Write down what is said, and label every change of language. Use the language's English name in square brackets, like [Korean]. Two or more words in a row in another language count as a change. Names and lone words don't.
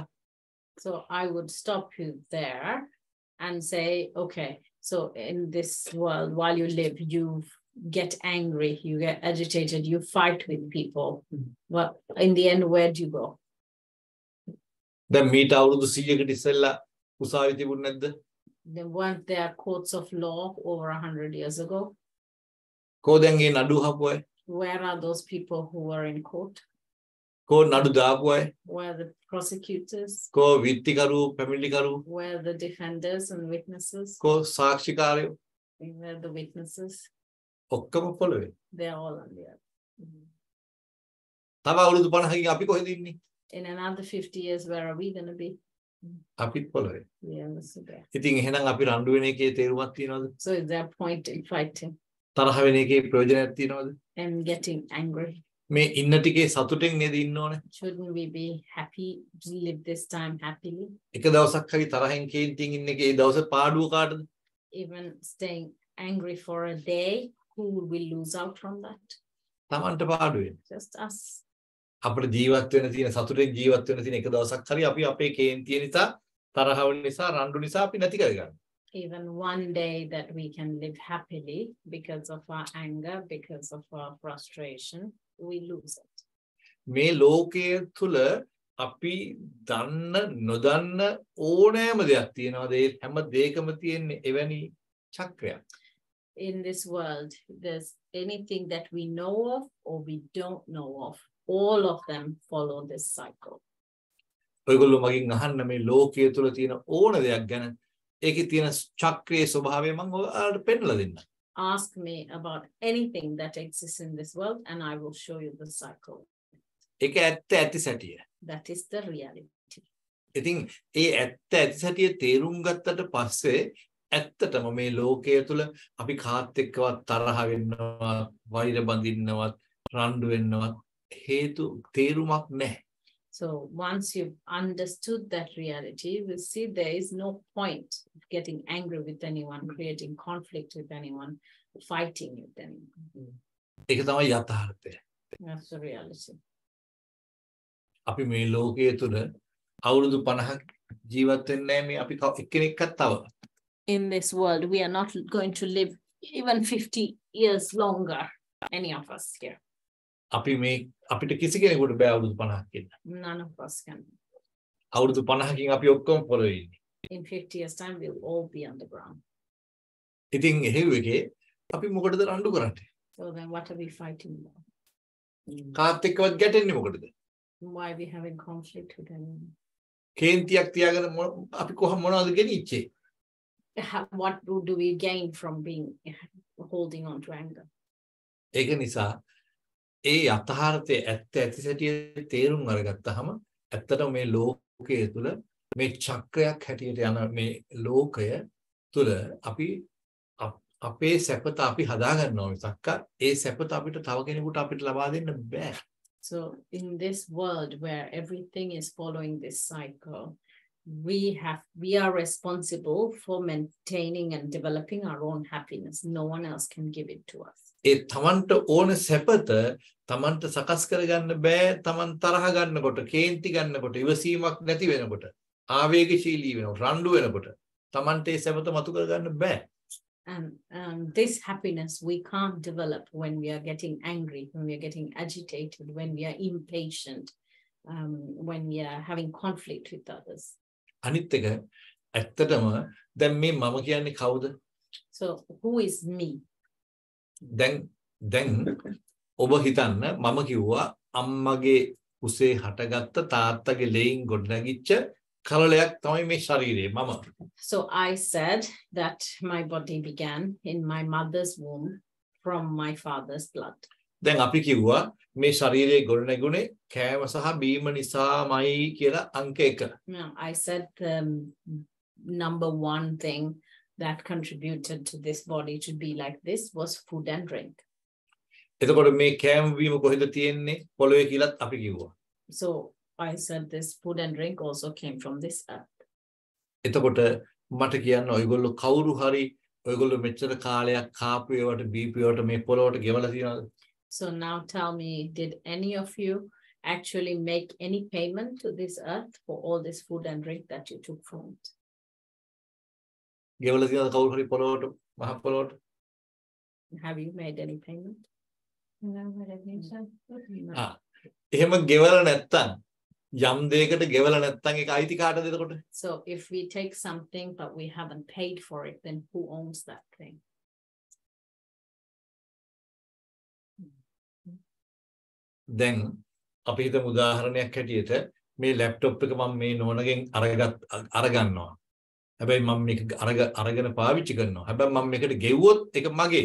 [English] So I would stop you there and say, okay, so in this world while you live you get angry, you get agitated, you fight with people. Well, in the end, where do you go? [Sinhala] දැන් මීට අවුරුදු 100කට ඉස්සෙල්ලා උසාවි තිබුණ නැද්ද? [English] There weren't there courts of law over 100 years ago? [Sinhala] කෝ දැන් ඒ නඩු හපු අය? [English] Where are those people who were in court? [Sinhala] කෝ නඩු දාපු අය? [English] Where are the prosecutors? [Sinhala] කෝ විත්තිකරු පැමිණිලිකරු? [English] Where are the defenders and witnesses? [Sinhala] කෝ සාක්ෂිකාරයෝ? [English] Where are the witnesses? [Sinhala] ඔක්කොම පොළවේ. [English] They are all on the earth. [Sinhala] තව අවුරුදු 50කින් අපි කොහෙද ඉන්නේ? [English] In another 50 years, where are we going to be? [Sinhala] අපිත් පොළවේ. [English] Yeah, that's there. [Sinhala] ඉතින් එහෙනම් අපි රණ්ඩු වෙන එකේ තේරුමක් තියනවද? [English] So is there a point in fighting [Sinhala] තරහ වෙන එකේ ප්‍රයෝජනයක් තියනවද? [English] and getting angry? [Sinhala] මේ ඉන්න ටිකේ සතුටෙන් නේද ඉන්න ඕනේ? [English] Shouldn't we be happy to live this time happily? [Sinhala] එක දවසක් හරි තරහෙන් කේන්තියෙන් ඉන්න එකේ ඒ දවසේ පාඩුව කාටද? [English] Even staying angry for a day, who will lose out from that? [Sinhala] Tamanට පාඩු වෙන්නේ. [English] Just us. [Sinhala] අපිට ජීවත් වෙන්න තියෙන සතුටෙන් ජීවත් වෙන්න තියෙන එක දවසක් හරි අපි අපේ කේන්තිය නිසා තරහව නිසා රණ්ඩු නිසා අපි නැති කරගන්නවා. [English] Even one day that we can live happily because of our anger, because of our frustration, we lose it. [Sinhala] මේ ලෝකයේ තුල අපි දන්න නොදන්න ඕනෑම දෙයක් තියෙනවා. ඒ හැම දෙයකම තියෙන එවැනි චක්‍රයක්. [English] In this world, there's anything that we know of or we don't know of. All of them follow this cycle. [Sinhala] ඔයගොල්ලෝ මගෙන් අහන්න මේ ලෝකයේ තුල තියෙන ඕන දෙයක් ගැන ඒකේ තියෙන චක්‍රයේ ස්වභාවය මම ඔයාලට පෙන්නලා දෙන්නම්. [English] Ask me about anything that exists in this world and I will show you the cycle. [Sinhala] ඒක ඇත්ත ඇති සැටිය. [English] That is the reality. [Sinhala] ඉතින් ඒ ඇත්ත ඇති සැටිය තේරුම් ගත්තට පස්සේ ඇත්තටම මේ ලෝකයේ තුල අපි කාත් එක්කවත් තරහ වෙන්නවත් වෛර බඳින්නවත් රණ්ඩු වෙන්නවත් හේතු තේරුමක් නැහැ. [English] So once you've understood that reality, you will see there is no point of getting angry with anyone, creating conflict with anyone, fighting with anyone. [Sinhala] ඒක තමයි යථාර්ථය. [English] That's the reality. [Sinhala] අපි මේ ලෝකයේ තුල අවුරුදු 50ක් ජීවත් වෙන්නේ නැහැ මේ අපි එක්කෙනෙක්වත් තව. [English] In this world, we are not going to live even 50 years longer, any of us here. [Sinhala] අපි මේ අපිට කිසි කෙනෙකුට බෑ අවුරුදු 50ක් ඉන්න. [English] None of us can. [Sinhala] අවුරුදු 50කින් අපි ඔක්කොම පොළොවේ ඉන්නේ. [English] In 50 years' time, we'll all be on the ground. [Sinhala] ඉතින් එහෙව් එකේ අපි මොකටද රණ්ඩු කරන්නේ? [English] So then what are we fighting about? [Sinhala] කාත් එක්කවත් ගැටෙන්නේ මොකටද? [English] Why are we having conflict with anyone? [Sinhala] කේන්තියක් තියාගෙන අපි කොහොම මොනවද ගෙනිච්චේ? [English] What do we gain from holding on to anger? [Sinhala] ඒක නිසා ඒ යථාර්ථයේ ඇත්ත ඇති සැටිය තේරුම් අරගත්තාම ඇත්තටම මේ ලෝකයේ තුල මේ චක්‍රයක් හැටියට යන මේ ලෝකය තුල අපි අපේ සැපත අපි හදා ගන්නවා මිසක් ඒ සැපත අපිට තව කෙනෙකුට අපිට ලබා දෙන්න බෑ. [English] So in this world where everything is following this cycle, we are responsible for maintaining and developing our own happiness. No one else can give it to us. [Sinhala] ඒ තමන්ට ඕන සැපත තමන්ට සකස් කරගන්න බෑ. තමන් තරහ ගන්නකොට, කේන්ති ගන්නකොට, ඉවසීමක් නැති වෙනකොට, ආවේගශීලී වෙනකොට, රණ්ඩු වෙනකොට තමන්ට ඒ සැපත මතු කරගන්න බෑ. [English] And this happiness we can't develop when we are getting angry, when we are getting agitated, when we are impatient, when we are having conflict with others. [Sinhala] අනිත් එක ඇත්තටම දැන් මේ මම කියන්නේ කවුද? [English] So who is me? [Sinhala] දැන් ඔබ හිතන්න මම කිව්වා අම්මගේ කුසේ හටගත්ත තාත්තගේ ලෙයින් ගොඩනැගිච්ච කලලයක් තමයි මේ ශරීරය මම. [English] So I said that my body began in my mother's womb from my father's blood. [Sinhala] දැන් අපි කිව්වා මේ ශරීරයේ ගොඩනැගුණේ කෑම සහ බීම නිසාමයි කියලා අංක 1. [English] No, I said the number one thing that contributed to this body to be like this was food and drink. [Sinhala] එතකොට මේ කෑම බීම කොහෙද තියෙන්නේ? පොළොවේ කියලාත් අපි කිව්වා. [English] So I said this food and drink also came from this earth. [Sinhala] එතකොට මට කියන්න ඔයගොල්ලෝ කවුරු හරි ඔයගොල්ලෝ මෙච්චර කාලයක් කාපු ඒවට බීපු ඒවට මේ පොළොවට ගෙවලා තියනවද? [English] So now tell me, did any of you actually make any payment to this earth for all this food and drink that you took from it? [Sinhala] ගෙවලා තියනවද කවුරු හරි පොළොවට මහ පොළොවට? [English] Have you made any payment? No, I don't think so. [Sinhala] එහෙම ගෙවලා නැත්තම් යම් දෙයකට ගෙවලා නැත්තම් ඒක අයිති කාටද එතකොට? [English] So if we take something but we haven't paid for it, then who owns that thing? [Sinhala] දැන් අපි හිතමු උදාහරණයක් හැටියට මේ ලැප්ටොප් එක මම මේ නෝනගෙන් අරගන්නවා. හැබැයි මම මේක අරගෙන පාවිච්චි කරනවා. හැබැයි මම මේකට ගෙවුවොත් ඒක මගේ.